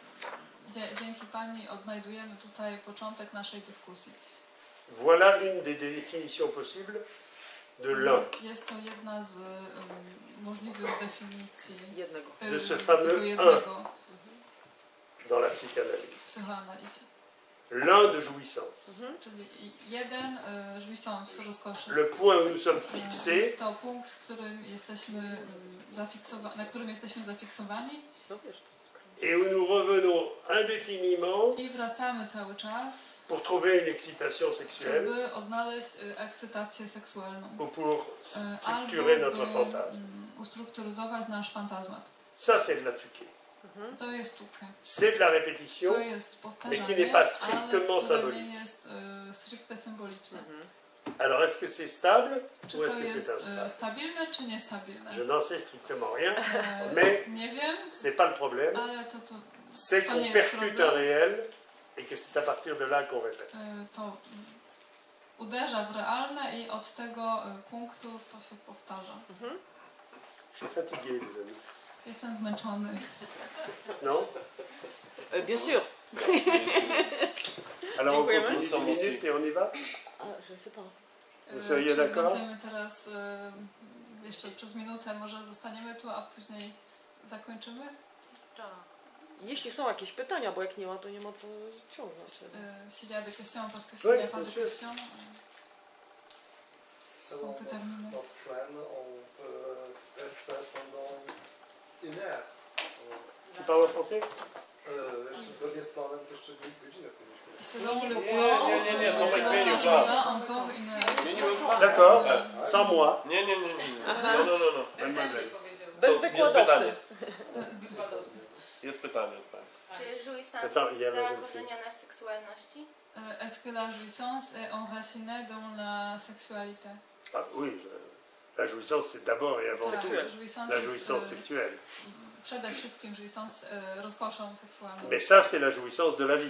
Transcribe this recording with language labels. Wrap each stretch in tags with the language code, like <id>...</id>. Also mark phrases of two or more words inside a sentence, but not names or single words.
<pl>dzięki Pani odnajdujemy tutaj początek naszej dyskusji.</pl> <fr>Voilà une des définitions possibles de l'un,</fr> <pl>Jest to jedna z możliwych definicji Jednego.</pl> <fr>de ce</fr> <pl>tego</pl> <fr>fameux un</fr> <pl>jednego</pl> <fr>dans la psychanalyse.</fr> <pl>w psychoanalizie.</pl> <fr>L'un de jouissance.</fr> <pl>Czyli jeden jouissance, rozkoszy.</pl> <fr>Le point où nous sommes fixés,</fr> <pl>Jest to punkt, z którym jesteśmy na którym jesteśmy zafiksowani No wiesz,</pl> <fr>et où nous revenons indéfiniment</fr> <pl>i wracamy cały czas,</pl> <fr>pour trouver une excitation sexuelle</fr> <pl>by odnaleźć ekscytację seksualną.</pl> <fr>ou pour</fr> <pl>Albo</pl> <fr>structurer</fr> <pl>by</pl> <fr>notre fantasme.</fr> <pl>ustrukturyzować nasz fantazmat.</pl> <fr>Ça, c'est de la tuque.</fr> <pl>To jest tukę.</pl> <fr>C'est de la répétition,</fr> <pl>To jest powtarzanie,</pl> <fr>mais qui n'est pas strictement</fr> <pl>ale które</pl> <fr>symbolique.</fr> <pl>nie jest stricte symboliczne.</pl> <fr>Alors est-ce que c'est stable</fr> <pl>Czy</pl> <fr>ou est-ce</fr> <pl>to</pl> <fr>que c'est</fr> <pl>jest</pl> <fr>instable?</fr> <pl>stabilne, czy niestabilne?</pl> <fr>Je n'en sais strictement rien, mais</fr> <pl>Nie wiem,</pl> <fr>ce n'est pas le problème.</fr> <pl>ale to</pl> <fr>C'est</fr> <pl>to</pl> <fr>qu'on</fr> <pl>nie jest</pl> <fr>percute un</fr> <pl>problem.</pl> <fr>réel et que c'est à partir de là qu'on répète.</fr> <pl>To uderza w realne i od tego punktu to się powtarza.</pl> <fr>Je suis fatigué, les amis.</fr> <pl>Jestem zmęczony.</pl> <fr>Non? Bien sûr. Alors on</fr> <pl>Dziękujemy.</pl> <fr>continue 10 minutes et on y va? A, je sais pas. Vous seriez</fr> <pl>Czy</pl> <fr>d'accord?</fr> <pl>będziemy teraz jeszcze przez minutę, może zostaniemy tu, a później zakończymy? Jeśli są jakieś pytania, bo jak nie ma, to nie ma co ciągnąć.</pl> <fr>S'il y a des questions, parce que s'il Oui, n'y a pas de bien sûr. questions, Selon on peut terminer. notre plan, on peut rester pendant une heure. Tu parles français?</fr> <pl>Zgodnie z planem to jeszcze godzinę powinniśmy.</pl> <fr>Selon le</fr> <pl>Nie,</pl> <fr>plan,</fr> <pl>nie, nie, Tomek</pl> <fr>selon</fr> <pl>zmienił</pl> <fr>l'agenda,</fr> <pl>plan.</pl> <fr>encore une heure.</fr> <pl>Zmieniłem plan.</pl> <fr>D'accord, sans moi.</fr> <pl>Nie. No. Esencję powiedział. Bez Jest wykładowcy. pytanie. Wykładowcy. Jest pytanie. Tak. Czy jouissance</pl> <fr>Attends, il y a</fr> <pl>jest</pl> <fr>la jeune</fr> <pl>zakorzeniona w seksualności?</pl> <fr>Est-ce que la jouissance est enracinée dans la sexualité? Ah oui, la jouissance c'est d'abord et avant</fr> <pl>Tak,</pl> <fr>tout</fr> <pl>jouissance</pl> <fr>la</fr> <pl>jest</pl> <fr>jouissance sexuelle.</fr> <pl>przede wszystkim jouissance rozkoszą seksualną.</pl> <fr>Mais ça c'est la jouissance de la vie.</fr>